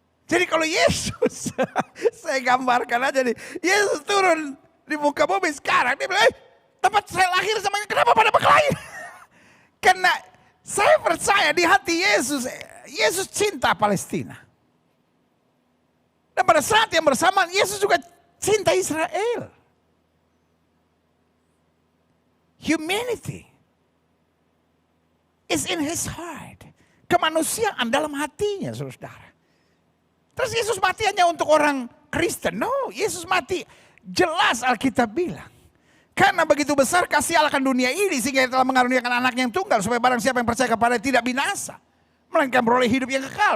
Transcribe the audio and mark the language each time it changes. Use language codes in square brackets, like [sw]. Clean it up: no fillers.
[id] Jadi kalau Yesus, saya gambarkan aja nih, Yesus turun di muka bumi sekarang, dia bilang, tempat saya lahir sama kenapa pada berkelahi? Karena saya percaya di hati Yesus, Yesus cinta Palestina. Dan pada saat yang bersamaan, Yesus juga cinta Israel. [en] Humanity is in his heart. [id] Kemanusiaan dalam hatinya, saudara. Terus Yesus mati hanya untuk orang Kristen? No, Yesus mati jelas Alkitab bilang. Karena begitu besar kasih Allah akan dunia ini sehingga Dia telah mengaruniakan anaknya yang tunggal supaya barang siapa yang percaya kepada Dia tidak binasa, melainkan beroleh hidup yang kekal.